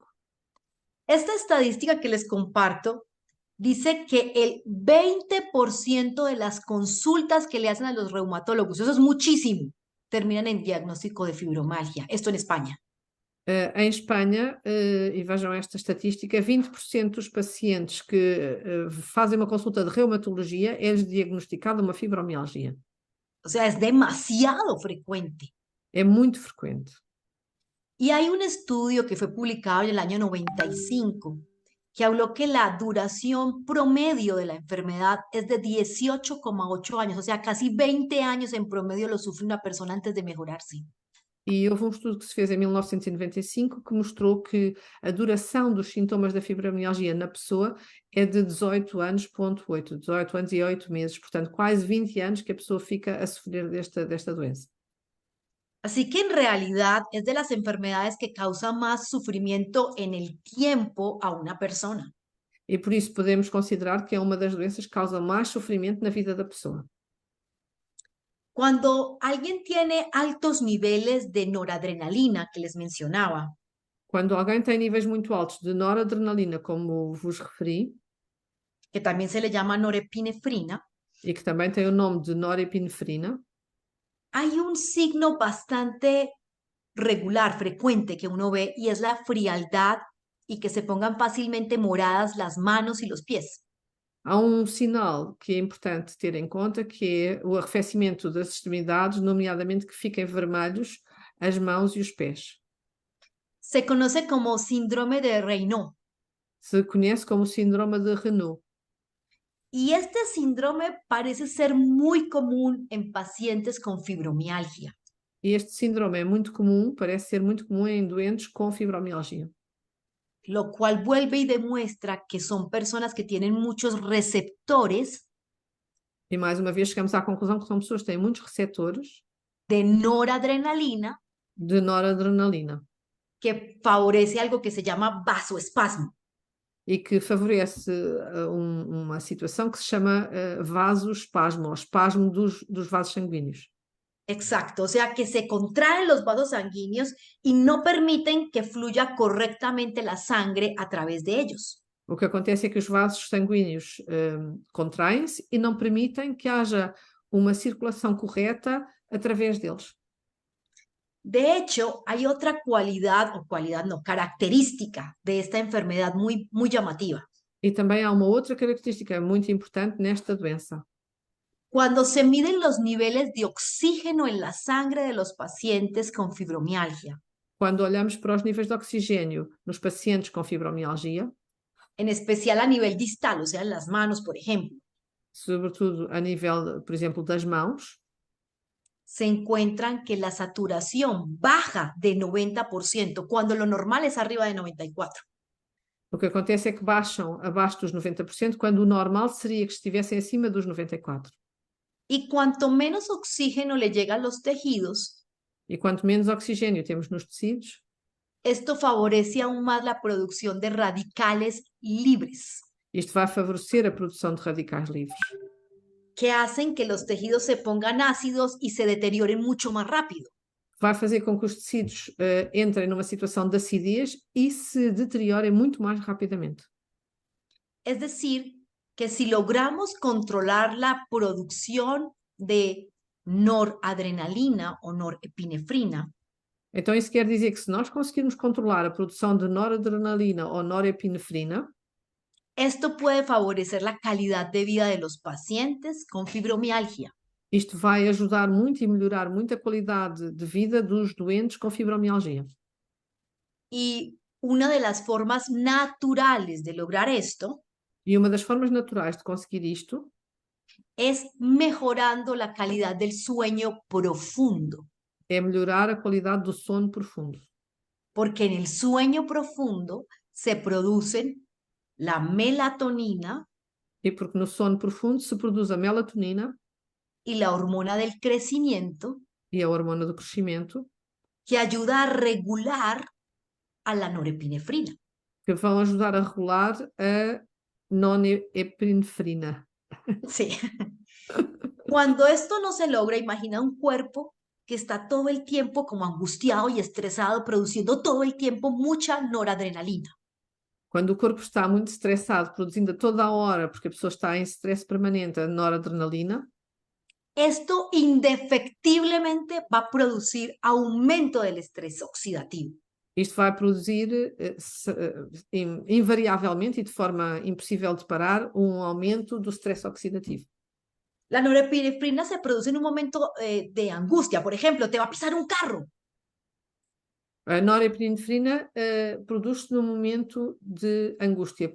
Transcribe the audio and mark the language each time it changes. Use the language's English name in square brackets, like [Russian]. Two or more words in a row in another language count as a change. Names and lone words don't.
[Spanish] Esta estadística que les comparto dice que el 20% de las consultas que le hacen a los reumatólogos, eso es muchísimo, terminan en diagnóstico de fibromialgia. Esto en España. [Portuguese] Em Espanha, e vejam esta estatística, 20% dos pacientes que fazem uma consulta de reumatologia é-lhes diagnosticada uma fibromialgia. [Spanish] O sea, es demasiado frecuente. [Portuguese] É muito frequente. [Spanish] Y hay un estudio que fue publicado en el año 95 que habló que la duración promedio de la enfermedad es de 18,8 años, o sea, casi 20 años en promedio lo sufre una persona antes de mejorarse. [Portuguese] E houve um estudo que se fez em 1995 que mostrou que a duração dos sintomas da fibromialgia na pessoa é de 18 anos,8, 18 anos e 8 meses, portanto quase 20 anos que a pessoa fica a sofrer desta doença. [Spanish] Así que en realidad es de las enfermedades que causan más sufrimiento en el tiempo a una persona. [Portuguese] E por isso podemos considerar que é uma das doenças que causa mais sofrimento na vida da pessoa. [Spanish] Cuando alguien tiene altos niveles de noradrenalina que les mencionaba, [Portuguese] Quando alguém tem níveis muito altos de noradrenalina, como vos referi, [Spanish] que también se le llama norepinefrina, [Portuguese] e que também tem o nome de norepinefrina, [Spanish] hay un signo bastante regular, frecuente que uno ve y es la frialdad y que se pongan fácilmente moradas las manos y los pies. [Portuguese] há um sinal que é importante ter em conta, que é o arrefecimento das extremidades, nomeadamente que fiquem vermelhos as mãos e os pés. [Spanish] Se conoce como síndrome de Raynaud [Portuguese] Se conhece como síndrome de Renault. [Spanish] y este síndrome parece ser muy común en pacientes con fibromialgia. [Portuguese] E este síndrome é muito comum, parece ser muito comum em doentes com fibromialgia. [Spanish] Lo cual vuelve y demuestra que son personas que tienen muchos receptores [Portuguese] E mais uma vez chegamos à conclusão que são pessoas que têm muitos receptores [Spanish] de noradrenalina [Portuguese] de noradrenalina [Spanish] que favorece algo que se llama vasoespasmo. [Portuguese] e que favorece uma situação que se chama vasoespasmo, ou espasmo dos vasos sanguíneos. [Spanish] Exacto, o sea que se contraen los vasos sanguíneos y no permiten que fluya correctamente la sangre a través de ellos. [Portuguese] O que acontece é que os vasos sanguíneos contraem-se e não permitem que haja uma circulação correta através deles. [Spanish] De hecho, hay otra cualidad, o cualidad no, característica de esta enfermedad muy llamativa. [Portuguese] E também há uma outra característica muito importante nesta doença. [Spanish] Cuando se miden los niveles de oxígeno en la sangre de los pacientes con fibromialgia, [Portuguese] Quando olhamos para os níveis de oxigênio nos pacientes com fibromialgia, [Spanish] en especial a nivel distal, o sea, en las manos, por ejemplo, [Portuguese] sobretudo a nível, por exemplo, das mãos, [Spanish] se encuentran que la saturación baja de 90% cuando lo normal es arriba de 94%. [Portuguese] o que acontece é que baixam abaixo dos 90%, quando o normal seria que estivessem acima dos 94%. [Spanish] Y cuanto menos oxígeno le llega a los tejidos, [Portuguese] E quanto menos oxigênio temos nos tecidos, [Spanish] esto favorece aún más la producción de radicales libres, [Portuguese] isto vai favorecer a produção de radicais livres, [Spanish] que hacen que los tejidos se pongan ácidos y se deterioren mucho más rápido. [Portuguese] vai fazer com que os tecidos entrem numa situação de acidez e se deteriorem muito mais rapidamente. [Spanish] Es decir, que si logramos controlar la producción de noradrenalina o norepinefrina, [Portuguese] Então isso quer dizer que se nós conseguirmos controlar a produção de noradrenalina ou norepinefrina, [Spanish] esto puede favorecer la calidad de vida de los pacientes con fibromialgia. [Portuguese] isto vai ajudar muito e melhorar muito a qualidade de vida dos doentes com fibromialgia. [Spanish] Y una de las formas naturales de lograr esto [Portuguese] E uma das formas naturais de conseguir isto [Spanish] es mejorando la calidad del sueño profundo, [Portuguese] é melhorar a qualidade do sono profundo. [Spanish] porque en el sueño profundo se producen la melatonina [Portuguese] E porque no sono profundo se produz a melatonina [Spanish] y la hormona del crecimiento [Portuguese] e a hormona do crescimento, [Spanish] que ayuda a regular a la norepinefrina. [Portuguese] que vão ajudar a regular a norepinefrina. [Spanish] Sí. Cuando esto no se logra, imagina un cuerpo que está todo el tiempo como angustiado y estresado, produciendo todo el tiempo mucha noradrenalina. [Portuguese] Quando o corpo está muito estressado, produzindo a toda a hora, porque a pessoa está em stress permanente, a noradrenalina, [Spanish] Esto indefectiblemente va a producir aumento del estrés oxidativo. [Portuguese] isto vai produzir invariavelmente e de forma impossível de parar um aumento do stress oxidativo. [Spanish] La norepinefrina se produce en un momento de angustia. Por ejemplo, te va a pisar un carro. [Portuguese] A norepinefrina produz-se no momento de angústia.